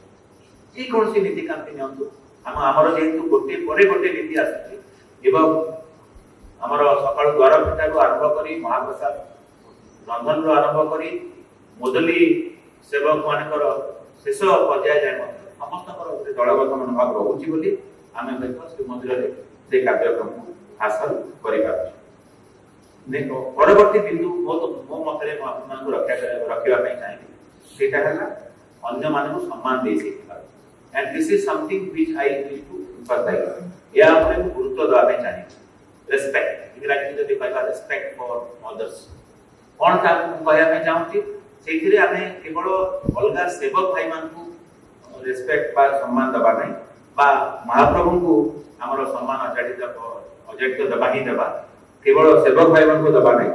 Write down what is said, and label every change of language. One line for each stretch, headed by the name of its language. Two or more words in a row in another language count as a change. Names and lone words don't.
Odia: ଯେକୌଣସି ନୀତିକାନ୍ତି ନିଅନ୍ତୁ, ଆମର ଯେହେତୁ ଗୋଟିଏ ପରେ ଗୋଟିଏ ନୀତି ଆସୁଛି ଏବଂ ଆମର ସକାଳୁ ଦ୍ୱାର ଫିଟାରୁ ଆରମ୍ଭ କରି ମହାପ୍ରସାଦ ରନ୍ଧନରୁ ଆରମ୍ଭ କରି ମୁଦଲି ସେବକ ମାନଙ୍କର ଶେଷ ପର୍ଯ୍ୟାୟ ଯାଏ ମଧ୍ୟ ସମସ୍ତଙ୍କର ଗୋଟେ ଦଳଗତ ମନୋଭାବ ରହୁଛି ବୋଲି ଆମେ ମଧ୍ୟ ଶ୍ରୀମନ୍ଦିରରେ ସେ କାର୍ଯ୍ୟକ୍ରମକୁ ହାସଲ କରିପାରୁଛୁ। ପରବର୍ତ୍ତୀ ବିନ୍ଦୁ ମୋ ମତରେ ମୁଁ ଆପଣମାନଙ୍କୁ ରଖିବା ପାଇଁ ଚାହିଁବି, ସେଇଟା ହେଲା ଅନ୍ୟମାନଙ୍କୁ ସମ୍ମାନ ଦେଇ ଶିଖିବା।
English: And this is something which I wish to emphasize.
Odia: ଏହା ଉପରେ ମୁଁ ଗୁରୁତ୍ୱ ଦେବା ପାଇଁ ଚାହିଁବି। ରେସ୍ପେକ୍ଟ, ଇଂରାଜୀରେ ଯଦି କହିବା
English: respect for others,
Odia: କ'ଣ ତାକୁ ମୁଁ କହିବା ପାଇଁ ଚାହୁଁଛି, ସେଇଥିରେ ଆମେ କେବଳ ଅଲଗା ସେବକ ଭାଇମାନଙ୍କୁ ରେସ୍ପେକ୍ଟ ବା ସମ୍ମାନ ଦେବା ନାହିଁ ବା ମହାପ୍ରଭୁଙ୍କୁ ଆମର ସମ୍ମାନ ଅଜାଡ଼ିତ ଦେବା ହିଁ ଦେବା, କେବଳ ସେବକ ଭାଇମାନଙ୍କୁ ଦେବା ନାହିଁ।